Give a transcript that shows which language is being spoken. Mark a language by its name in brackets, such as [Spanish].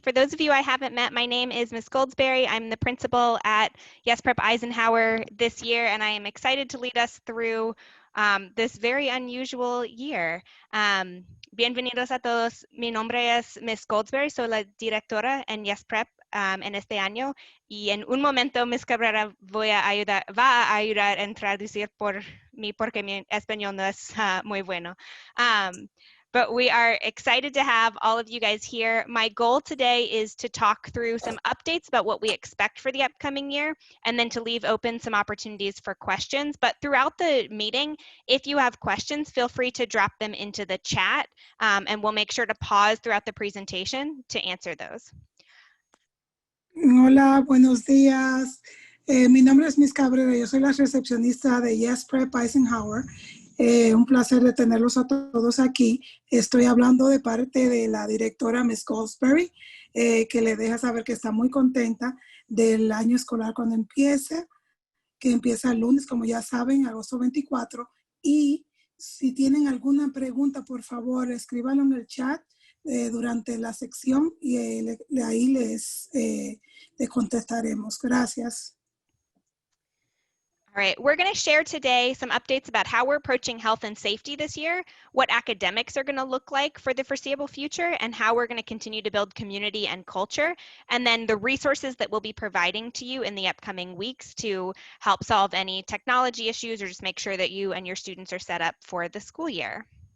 [English] For those of you I haven't met, my name is Ms. Goldsberry. I'm the principal at Yes Prep Eisenhower this year, and I am excited to lead us through this very unusual year. [Spanish] Bienvenidos a todos. Mi nombre es Ms. Goldsberry, soy la directora en Yes Prep en este año, y en un momento Ms. Cabrera va a ayudar en traducir por mí porque mi español no es muy bueno. [English] But we are excited to have all of you guys here. My goal today is to talk through some updates about what we expect for the upcoming year, and then to leave open some opportunities for questions. But throughout the meeting, if you have questions, feel free to drop them into the chat, and we'll make sure to pause throughout the presentation to answer those. [Spanish] Hola, buenos días. Mi nombre es Miss Cabrera, yo soy la recepcionista de Yes Prep Eisenhower. Un placer de tenerlos a todos aquí. Estoy hablando de parte de la directora Miss Goldsberry, que le deja saber que está muy contenta del año escolar cuando empiece, que empieza el lunes, como ya saben, agosto 24. Y si tienen alguna pregunta, por favor, escríbanlo en el chat durante la sección y ahí les contestaremos. Gracias. [English] All right, we're going to share today some updates about how we're approaching health and safety this year, what academics are going to look like for the foreseeable future, and how we're going to continue to build community and culture, and then the resources that we'll be providing to you in the upcoming weeks to help solve any technology issues or just make sure that you and your students are set up for the school year.